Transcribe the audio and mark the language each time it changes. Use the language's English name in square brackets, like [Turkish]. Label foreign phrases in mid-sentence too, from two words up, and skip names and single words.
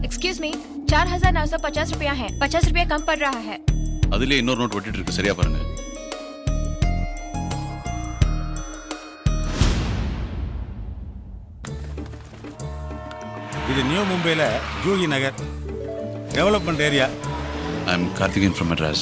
[English] excuse me [Hindi] 4,950 रुपया है, 50 रुपया कम पड़ रहा है. [Tamil] அதுலயே இன்னொரு நோட் ஒட்டிட்டு இருக்கு, சரியா பாருங்க. இது நியூ மும்பைல ஜூஹி நகர் [English] development area. I am Karthikeyan from Madras.